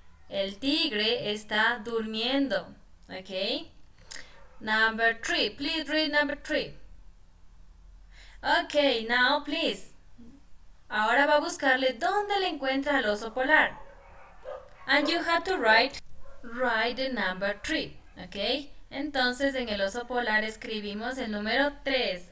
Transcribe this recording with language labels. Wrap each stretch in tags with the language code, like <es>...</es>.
<es>El tigre está durmiendo.</es> <en>Okay. Number 3. Please read number 3. Okay, now please.</en> <es>Ahora va a buscarle dónde le encuentra al oso polar.</es> <en>And you have to write the number 3. Okay.</en> <es>Entonces en el oso polar escribimos el número 3.</es>